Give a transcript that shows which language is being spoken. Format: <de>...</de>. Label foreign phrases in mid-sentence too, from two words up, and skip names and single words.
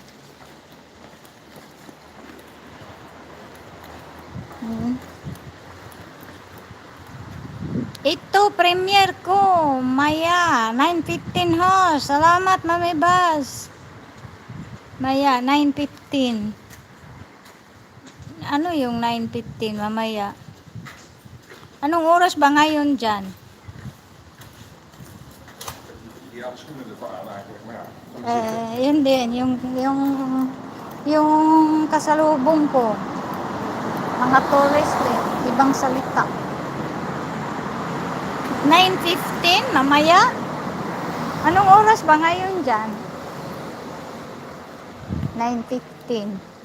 <tl>Ito, premiere ko. Maya, 9:15 ho. Salamat, Mami Bas. Maya, 9:15. Ano yung 9:15, mamaya? Anong oras ba ngayon dyan?</tl> <nl>Ja, schoenen ervan aan eigenlijk, maar ja.</nl> <tl>Yun din, yung kasalubong ko. Mga tourist din, ibang salita. 9:15, mamaya? Anong oras ba ngayon dyan? 9:15.</tl>